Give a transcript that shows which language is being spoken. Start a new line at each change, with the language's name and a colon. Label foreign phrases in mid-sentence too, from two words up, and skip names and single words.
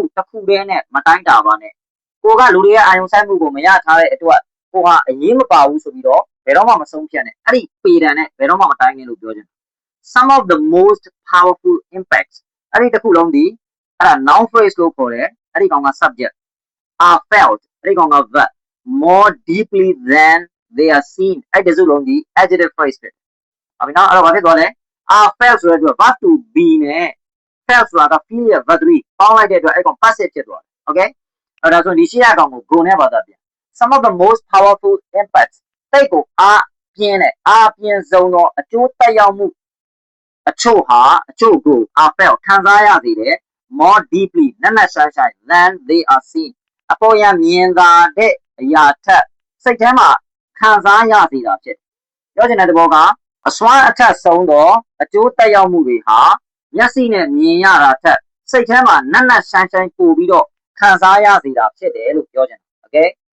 Burmese: တစ်ခုတည်းနဲ့မတိုင်းတာပါနဲ့ကိုကလူတွေရဲ့အာယုံစိုက်မှုကိုမရထားတဲ့အတွက်ကိုဟာအရေးမပါဘူးဆိုပြီးတော့ဘယ်တော့မှမဆုံးဖြတ်နဲ့အဲ့ဒီပေတံနဲ့ဘယ်တော့မှမတိုင်းနဲ့လို့ပြောချင်
English: some of the most powerful impacts
Burmese: အဲ့ဒီတစ်ခုလုံးဒီအဲ့ဒါ
English: noun phrase
Burmese: လို့ခေါ်တယ်အဲ့ဒီကောင်က subject
English: are felt
Burmese: အဲ့ဒီကောင်က verb
English: more deeply than they are seen
Burmese: အဲ့ဒီစုလုံးဒီ
English: adjective phrase
Burmese: ဖြစ်ဟုတ်ပြီနော်အဲ့တော့ဘာဖြစ်သွားလဲ
English: are felt
Burmese: ဆိုတဲ့အတွက်
English: verb to be
Burmese: နဲ့ felt ဆိုတာက feel ရဲ့ verb 3ပေါင်းလိုက်တဲ့အတွက်အဲ့ကောင် passive ဖြစ်သွားတယ် okay အဲ့ဒါဆိုဒီရှိရ ကောင်ကို go နဲ့ဘာသာပြန်
English: some of the most powerful impacts
Burmese: တိတ်ကိုအားပြင်းဆုံးသောအကျိုးသက် ရောက်မှုအချို့ကို
English: are felt
Burmese: ခံစားရစေတယ်
English: more deeply
Burmese: နက်နက်ရှိုင်း
English: than they are seen
Burmese: အပေါ်ရမြင်သာတဲ့အရာထက်စိတ်ထဲမှာခံစားရစေတာဖြစ်ပြောချင်တဲ့သဘောကအစွမ်းအထက်ဆုံးသောအကျိုးသက်ရောက်မှုတွေဟာမျက်စိနဲ့မြင်ရတာထက်စိတ်ထဲမှာနက်နက်ရှိုင်းပို့ပြီးတော့ခံစားရစေတာဖြစ်တယ်လို့ပြောချင်တယ် okay